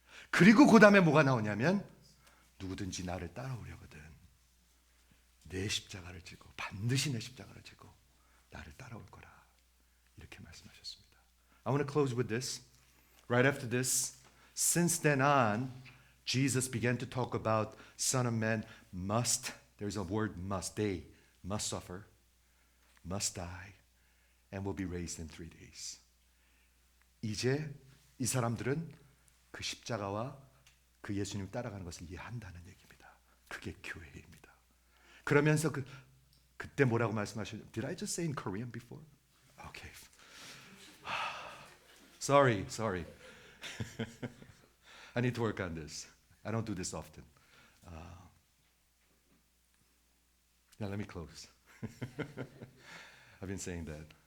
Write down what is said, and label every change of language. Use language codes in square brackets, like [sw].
[ko] 그리고 그 다음에 뭐가 나오냐면 누구든지 나를 따라오려거든 내 십자가를 지고 반드시 내 십자가를 지고 나를 따라올 거라 이렇게 말씀하셨습니다. [en] I want to close with this. Right after this, since then on, Jesus began to talk about Son of Man must, there's a word must, they must suffer, must die, and will be raised in 3 days. [ko] 이제 이 사람들은 그 십자가와 그 예수님 따라가는 것을 이해한다는 얘기입니다. 그게 교회입니다. 그러면서 그때 뭐라고 말씀하셨죠? [en] Did I just say in Korean before? Okay. Sorry. I need to work on this. I don't do this often. Now let me close. I've been saying that.